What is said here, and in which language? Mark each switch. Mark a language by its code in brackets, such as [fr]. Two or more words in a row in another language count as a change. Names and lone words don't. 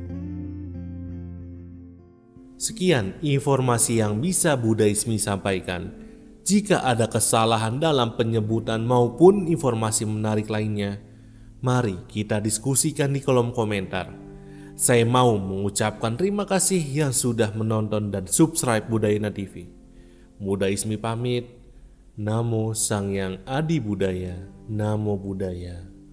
[id] Sekian informasi yang bisa Budaisme sampaikan. Jika ada kesalahan dalam penyebutan maupun informasi menarik lainnya, mari kita diskusikan di kolom komentar. Saya mau mengucapkan terima kasih yang sudah menonton dan subscribe Budayana TV. Budaisme pamit. [pi] Namo Sang Hyang Adi Budaya. Namo Buddhaya.